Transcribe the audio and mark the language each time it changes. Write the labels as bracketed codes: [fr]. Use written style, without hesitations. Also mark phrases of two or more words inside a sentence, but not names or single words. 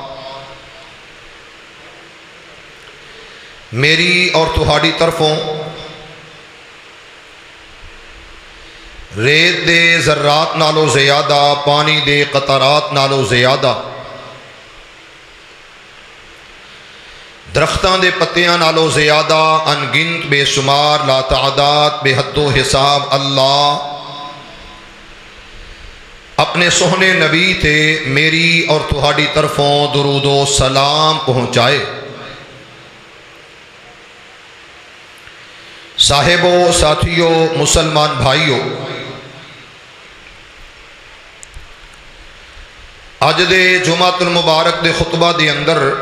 [pa] میری اور تہاڈی طرفوں ریت دے ذرات نالو زیادہ پانی دے قطرات نالو زیادہ درختاں دے پتیاں نالوں زیادہ انگنت بے شمار لا تعداد بے حد و حساب اللہ اپنے سوہنے نبی تے میری اور تہاڈی طرفوں درود و سلام پہنچائے۔ صاحبو، ساتھیو، مسلمان بھائیو، اج دے جمعۃ المبارک دے خطبہ دے اندر